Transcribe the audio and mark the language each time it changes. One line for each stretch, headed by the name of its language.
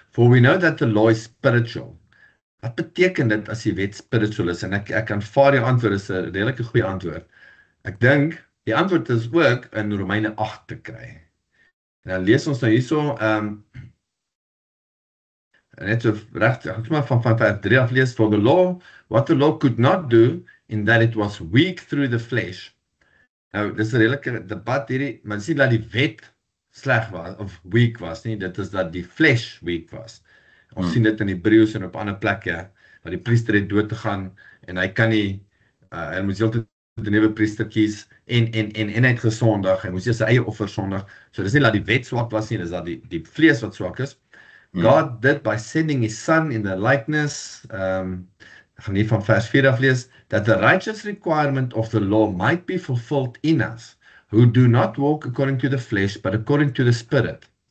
English: For we know that the law is spiritual.
Afrikaans: Wat beteken dit as die wet spiritual is? En ek aanvaar jou antwoord, is 'n redelike goeie antwoord. Ek dink, die antwoord is ook in Romeine 8 te kry. En dan lees ons nou hierso, net so recht, ek moet maar van vers 3 af lees,
English: for the law, what the law could not do, in that it was weak through the flesh.
Afrikaans: Nou, dis 'n redelike debat hierdie, maar dis nie dat die wet sleg was, of weak was nie, dit is dat die flesh weak was. Ons sien dit in Hebreëus en op ander plekke, waar die priester het dood te gaan, en hy kan nie, hy moes heeltyd 'n nuwe priester kies, en hy het gesondig, hy moes sy eie offer sondig, so dis nie dat die wet swak was nie, dis dat die vlees wat swak is.
English: God did by sending his son in the likeness,
Afrikaans: ek gaan hier van vers 4 af lees,
English: that the righteous requirement of the law might be fulfilled in us, who do not walk according to the flesh, but according to the spirit.